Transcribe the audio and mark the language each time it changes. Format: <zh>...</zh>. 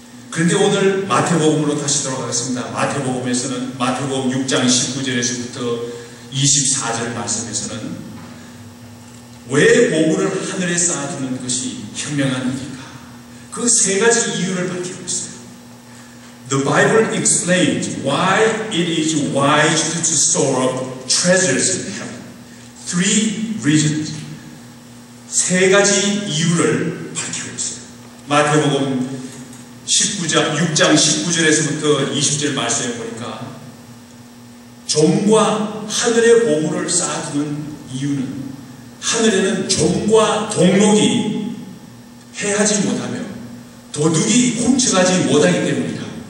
<ko>그런데 오늘 마태복음으로 다시 돌아가겠습니다. 마태복음에서는 마태복음 6장 19절에서부터 24절 말씀에서는 왜 보물을 하늘에 쌓아두는 것이 현명한 일인가? 그 세 가지 이유를 밝히고 있어요.</ko> <en>The Bible explains why it is wise to store up treasures in heaven. Three reasons.</en> <ko>세 가지 이유를 밝히고 있어요. 마태복음 6장 19절에서부터 20절 말씀에 보니까 좀과 하늘의 보물을 쌓아두는 이유는 하늘에는 좀과 동록이 해하지 못하며 도둑이 훔쳐가지 못하기 때문이다.</ko>